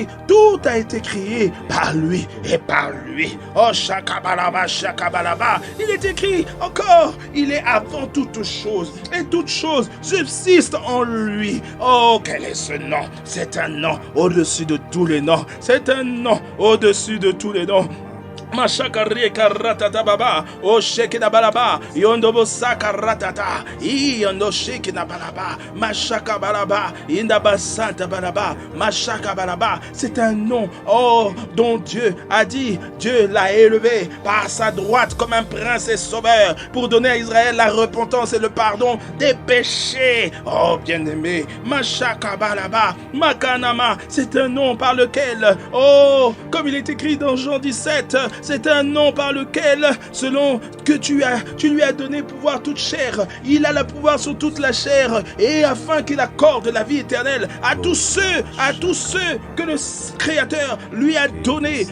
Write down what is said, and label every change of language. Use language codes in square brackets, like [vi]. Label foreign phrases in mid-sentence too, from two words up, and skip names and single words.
[fr] Tout a été créé par lui et par lui. Oh, Shakabalaba, Shakabalaba. Il est écrit encore, il est avant toutes choses et toutes choses subsistent en lui. Oh, quel est ce nom? C'est un nom au-dessus de tous les noms. C'est un nom au-dessus de tous les noms. Mashakari karatata baba, o shekina balaba, yondobo sakaratata, yondo shekina balaba, mashaka balaba, indaba santa balaba, mashaka balaba. C'est un nom, oh, dont Dieu a dit, Dieu l'a élevé par sa droite comme un prince et sauveur pour donner à Israël la repentance et le pardon des péchés. Oh, bien-aimé, mashaka balaba, makanama, c'est un nom par lequel, oh, comme il est écrit dans Jean 17, c'est un nom par lequel, selon que tu lui as donné pouvoir toute chair, il a le pouvoir sur toute la chair, et afin qu'il accorde la vie éternelle à tous ceux que le Créateur lui a donné.